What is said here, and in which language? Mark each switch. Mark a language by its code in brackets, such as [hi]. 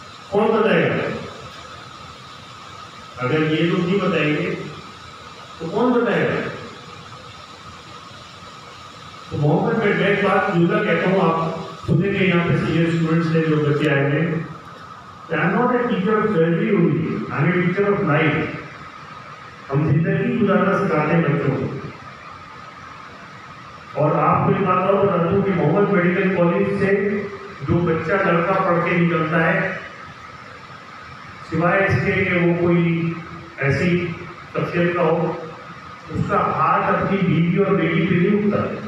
[ur] کون بتائے گا؟ اگر یہ لوگ نہیں بتائیں گے تو کون بتائے گا؟ تو محمد میں ایک بات جملہ کہتا ہوں، آپ سنیں گے یہاں پہ سینئر اسٹوڈنٹس سے جو بچے آئے ہیں. [en] I am not a teacher of surgery only, I am a teacher of life. [ur] ہم زندگی گزارنا سکھاتے ہیں بچوں کو. اور آپ کو ایک بات اور بتا دوں کہ محمد میڈیکل کالج سے جو بچہ لڑکا پڑھ کے نکلتا ہے، سوائے اس کے کہ وہ کوئی ایسی شخصیت کا ہو، اس کا ہاتھ اپنی بیوی اور بیٹی پہ نہیں اٹھتا.